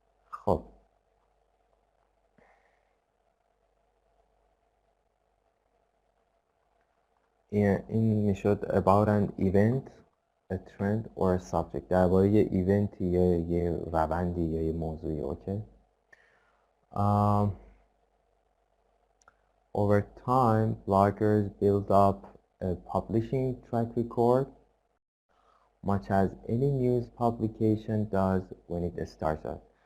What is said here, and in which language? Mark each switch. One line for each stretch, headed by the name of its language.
Persian: خب این میشد
English: about an event, a trend or a subject.
Persian: درباره یه ایونتی یا یه روندی یا یه موضوعی. اوکی.
English: Over time, bloggers build up a publishing track record, much as any news publication does when it starts up.